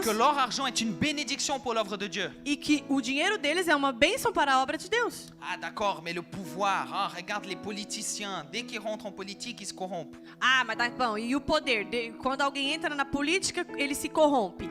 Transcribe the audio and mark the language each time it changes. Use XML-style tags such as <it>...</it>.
<fr>que leur argent est une bénédiction pour l'œuvre de Dieu.</fr> <pt>e que o dinheiro deles é uma bênção para a obra de Deus.</pt> <fr>Ah, d'accord, mais le pouvoir, regarde les politiciens, dès qu'ils rentrent en politique, ils se corrompent.</fr> <pt>Mas tá bom, e o poder? Quando alguém entra na política, ele se corrompe.</pt>